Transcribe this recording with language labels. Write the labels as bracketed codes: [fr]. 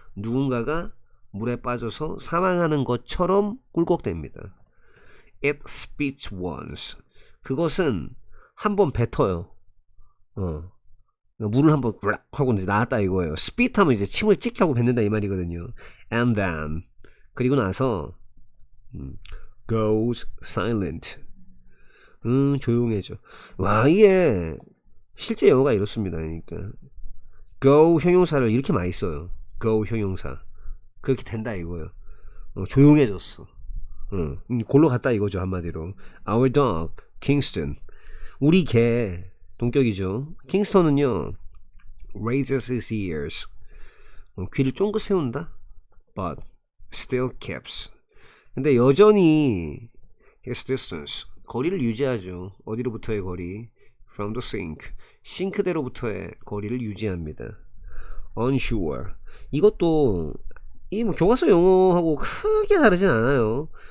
[ko] 누군가가 물에 빠져서 사망하는 것처럼 꿀꺽댑니다. [en] It spits once. [ko] 그것은 한번 뱉어요. 물을 한번 하고 이제 나왔다 이거예요. spit 하면 이제 침을 찍 하고 뱉는다 이 말이거든요. [en] And then [ko] 그리고 나서 [en] goes silent. [ko] 조용해져. 와, 이게 실제 영어가 이렇습니다. 그러니까 go 형용사를 이렇게 많이 써요. go 형용사. 그렇게 된다 이거예요. 조용해졌어. 골로 갔다 이거죠, 한마디로. [en] Our dog, Kingston. [ko] 우리 개, 동격이죠. [en] 킹스턴은요, raises his ears. [ko] 귀를 쫑긋 세운다. [en] But still keeps. [ko] 근데 여전히 [en] his distance. [ko] 거리를 유지하죠. 어디로부터의 거리? [en] From the sink. [ko] 싱크대로부터의 거리를 유지합니다. [en] Unsure. [ko] 이것도 이 뭐 교과서 용어하고 크게 다르진 않아요.